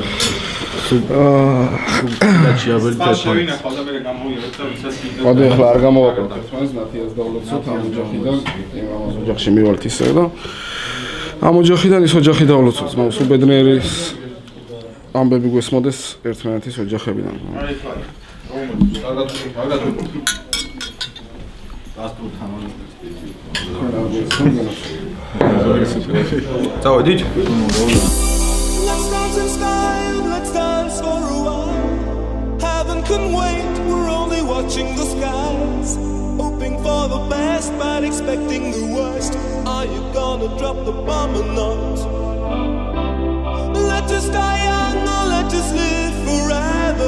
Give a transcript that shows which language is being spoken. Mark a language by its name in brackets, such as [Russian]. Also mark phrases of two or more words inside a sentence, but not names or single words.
[Georgian] დაჩიაბელი თეთრი ახლა არ გამოვაკეთებ თქვენს ნათიას დავლოცოთ ამ ოჯახიდან ამ ოჯახში მივალთ ისე და ამ ოჯახიდან ის ოჯახი დავლოცოთ მაგრამ სულ ბედნიერის ამბები გვესმოდეს ერთმანეთის ოჯახებიდან წავედით? [English] Let's dance in style, let's dance for a while. Heaven can wait, we're only watching the skies. Hoping for the best, but expecting the worst. Are you gonna drop the bomb or not? Let us die young or let us live forever.